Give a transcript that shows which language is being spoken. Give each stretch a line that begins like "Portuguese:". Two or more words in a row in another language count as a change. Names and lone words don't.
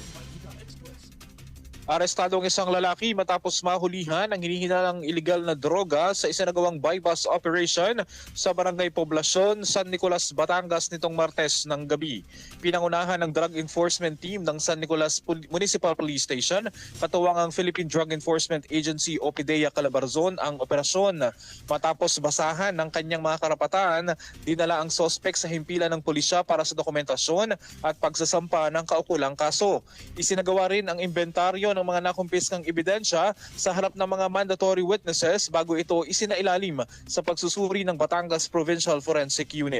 Filipino: Arestado ang isang lalaki matapos mahulihan ang hinihinalang illegal na droga sa isinagawang
English: buy-bust operation
Filipino: sa Barangay Poblasyon, San Nicolas, Batangas nitong Martes ng gabi. Pinangunahan ng Drug Enforcement Team ng San Nicolas Municipal Police Station, katuwang ang Philippine Drug Enforcement Agency o PDEA Calabarzon ang operasyon. Matapos basahan ng kanyang mga karapatan, dinala ang sospek sa himpilan ng pulisya para sa dokumentasyon at pagsasampa ng kaukulang kaso. Isinagawa rin ang inventaryo ng mga nakumpiskang ebidensya sa harap ng mga
English: mandatory witnesses
Filipino: bago ito isinailalim sa pagsusuri ng Batangas Provincial Forensic Unit.